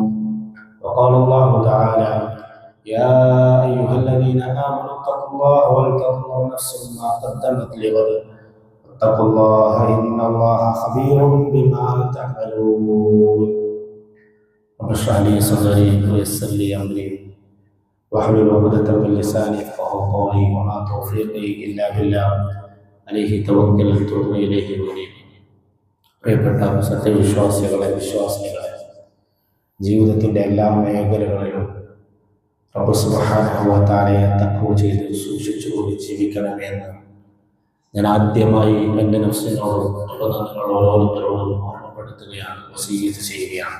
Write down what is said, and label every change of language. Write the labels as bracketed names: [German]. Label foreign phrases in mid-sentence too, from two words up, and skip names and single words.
[Arabic] وقال الله تعالى: يا أيها الذين آمنوا اتقوا الله ولتنظر نفس ما قدمت لغد اتقوا الله إن الله خبير بما تعملون. رب اشرح لي صدري ويسر لي أمري واحلل عقدة من لساني يفقهوا قولي وما توفيقي إلا بالله عليه توكلت وإليه أنيب. [Malayalam] പ്രിയപ്പെട്ട സത്യവിശ്വാസികളെ, വിശ്വാസികളെ, ജീവിതത്തിൻ്റെ എല്ലാ മേഖലകളിലും [Arabic] رب سبحانه وتعالى [Malayalam] തഖ്വ ചെയ്ത് സൂക്ഷിച്ചുകൊണ്ട് ജീവിക്കണമെന്ന് ഞാൻ ആദ്യമായി എൻ്റെ നഫ്സിനോടും നിങ്ങൾ ഓരോരുത്തരോടും ഓർമ്മപ്പെടുത്തുകയാണ്, വസീയത്ത് ചെയ്യുകയാണ്.